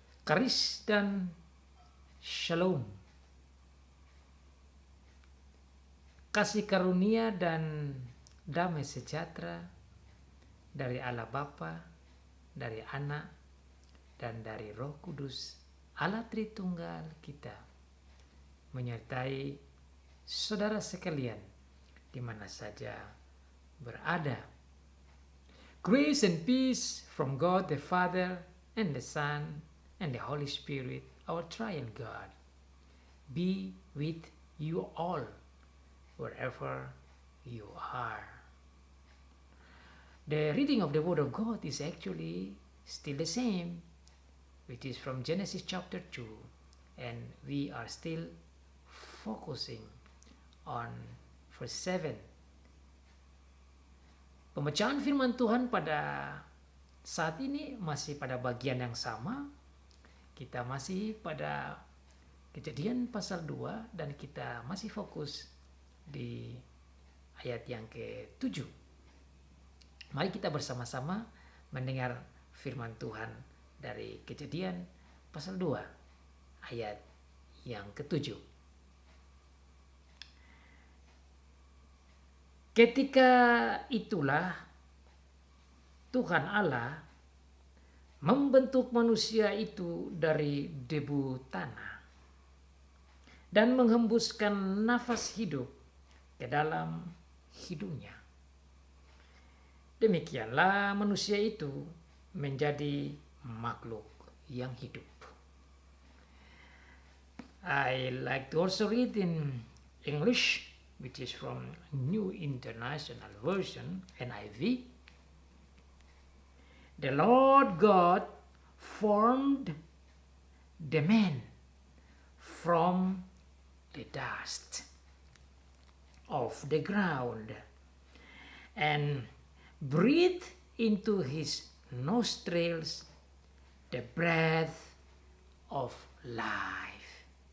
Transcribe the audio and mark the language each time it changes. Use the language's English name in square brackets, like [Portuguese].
[Indonesian] Karis dan shalom, kasih karunia dan damai sejahtera dari Allah Bapa, dari Anak, dan dari Roh Kudus, Allah Tritunggal kita, menyertai saudara sekalian di mana saja berada. [English] Grace and peace from God the Father and the Son and the Holy Spirit, our triune God, be with you all wherever you are. The reading of the Word of God is actually still the same, which is from Genesis chapter 2, and we are still focusing on verse 7. [Indonesian] Pembacaan firman Tuhan pada saat ini masih pada bagian yang sama. Kita masih pada Kejadian pasal 2 dan kita masih fokus di ayat yang ke-7. Mari kita bersama-sama mendengar firman Tuhan dari Kejadian pasal 2 ayat yang ke-7. Ketika itulah Tuhan Allah membentuk manusia itu dari debu tanah dan menghembuskan nafas hidup ke dalam hidungnya. Demikianlah manusia itu menjadi makhluk yang hidup. [English] I like to also read in English, which is from New International Version, NIV. The Lord God formed the man from the dust of the ground and breathed into his nostrils the breath of life.